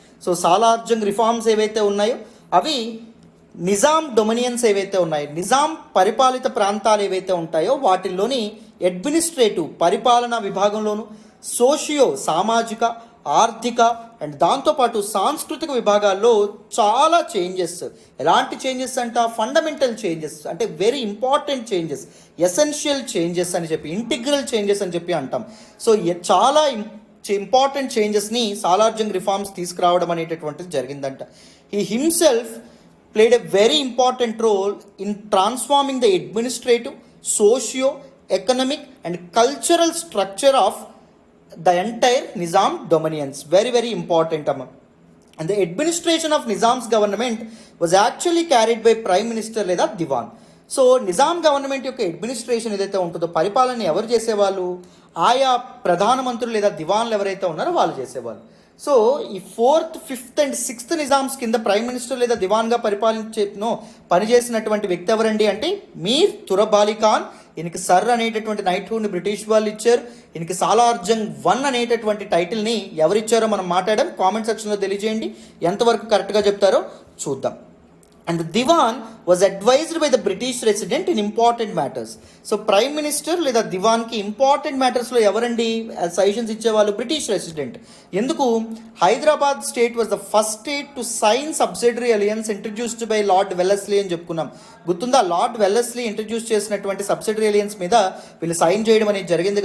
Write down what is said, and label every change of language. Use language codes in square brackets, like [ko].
[te] So Salar Jung reforms ఏవైతే ఉన్నాయో అవి నిజాం డొమినియన్స్ ఏవైతే ఉన్నాయో, నిజాం పరిపాలిత ప్రాంతాలు ఏవైతే ఉంటాయో వాటిల్లోని అడ్మినిస్ట్రేటివ్ పరిపాలనా విభాగంలోను, సోషియో సామాజిక, ఆర్థిక అండ్ దాంతోపాటు సాంస్కృతిక విభాగాల్లో చాలా చేంజెస్. ఎలాంటి చేంజెస్ అంట? ఫండమెంటల్ చేంజెస్, అంటే very important changes, essential changes అని చెప్పి, ఇంటిగ్రల్ చేంజెస్ అని చెప్పి అంటాం. సో చాలా ఇంపార్టెంట్ చేంజెస్ని సాలార్జంగ్ రిఫార్మ్స్ తీసుకురావడం అనేటటువంటిది జరిగిందంట. [en] He himself played a very important role in transforming the administrative, socio-economic and cultural structure of the entire Nizam dominions. Very very important. And the administration of Nizam's government was actually carried by Prime Minister [te] లేదా దివాన్. So Nizam government యొక్క administration ఏదైతే ఉంటుందో, పరిపాలన ఎవరు చేసేవాళ్ళు? ఆయా ప్రధానమంత్రులు లేదా దివాన్లు ఎవరైతే ఉన్నారో వాళ్ళు చేసేవాళ్ళు. సో ఈ 4th, 5th and 6th Nizams కింద ప్రైమ్ మినిస్టర్ లేదా దివాన్గా పనిచేసినటువంటి వ్యక్తి ఎవరండి అంటే మీర్ తురబాలి ఖాన్. ఈయనకి సర్ అనేటటువంటి నైట్హుడ్ని బ్రిటిష్ వాళ్ళు ఇచ్చారు. ఈయనకి సాలార్జంగ్ 1 అనేటటువంటి టైటిల్ని ఎవరిచ్చారో మనం మాట్లాడడం. కామెంట్ సెక్షన్లో తెలియజేయండి ఎంతవరకు కరెక్ట్గా చెప్తారో చూద్దాం. [en] And the Diwan was advised by the British resident in important matters. [te] So Prime Minister లేదా దివాన్కి ఇంపార్టెంట్ మ్యాటర్స్లో ఎవరండి సజెషన్స్ ఇచ్చేవాళ్ళు? British resident. ఎందుకు? [en] Hyderabad state was the first state to sign subsidiary alliance introduced by Lord Wellesley [te] అని చెప్పుకున్నాం. గుర్తుందా? Lord Wellesley introduce చేసినటువంటి subsidiary alliance మీద వీళ్ళు సైన్ చేయడం అనేది జరిగింది.